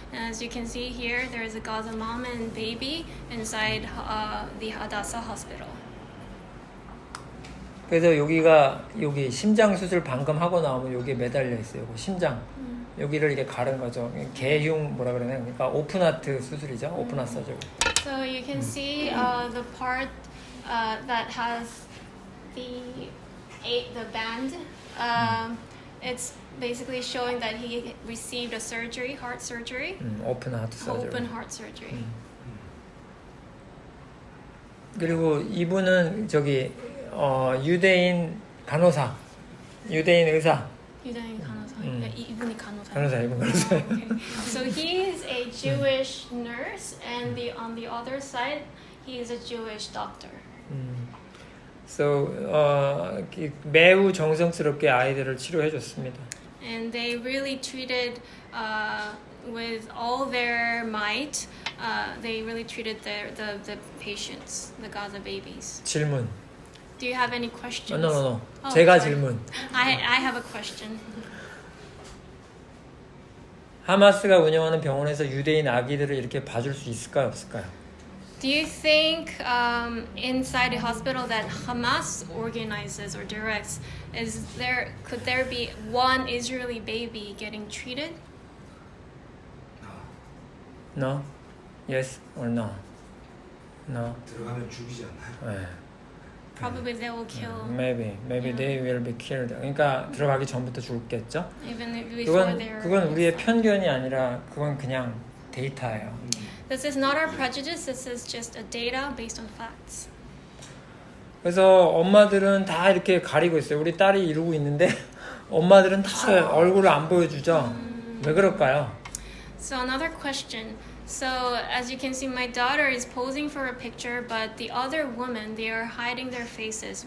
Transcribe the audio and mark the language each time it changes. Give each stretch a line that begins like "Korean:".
English: And as you can see here, there is a Gaza mom and baby inside the Hadassah Hospital.
Korean: 그래서 여기 심장 수술 방금 하고 나오면 여기에 매달려 있어요. 여기 심장. 여기를 이렇게 가른 거죠. 개흉 뭐라 그러나요? 그러니까 오픈 하트 수술이죠.
English: 오픈 하트 서저리. So you can see the part that has the band. It's basically showing that he received a surgery, heart surgery. 오픈 하트 서저리. Open heart surgery.
Korean: 그리고 이분은 유대인 간호사, 유대인 의사. 유대인 간호사. 이분이 간호사. 이분 간호사.
English: Okay. So he is a Jewish nurse, and on the other side, he is a Jewish doctor.
Korean: So 매우 정성스럽게 아이들을 치료해줬습니다.
English: And they really treated with all their might. They really treated the patients, the Gaza babies.
Korean: 질문.
English: Do you have any questions? No. Oh,
Korean: 제가
English: sorry.
Korean: 질문.
English: I have a question.
Korean: 하마스가 운영하는 병원에서 유대인 아기들을 이렇게 봐줄 수 있을까요, 없을까요?
English: Do you think inside a hospital that Hamas organizes or directs, could there be one Israeli baby getting treated? No? Yes or no? No.
Korean: 들어가면 죽이지 않나요? 네.
English: Probably they will kill. Maybe Yeah. they will be killed.
Korean: 그러니까 들어가기 전부터 죽겠죠?
English: Even before they're.
Korean: 그건 우리의 편견이 아니라 그건 그냥 데이터예요.
English: This is not our prejudice. This is just a data based on facts.
Korean: 그래서 엄마들은 다 이렇게 가리고 있어요. 우리 딸이 이러고 있는데 엄마들은 다 얼굴을 안 보여주죠. 왜 그럴까요?
English: So another question. So as you can see, my daughter is posing for a picture, but the other women, they are hiding their faces.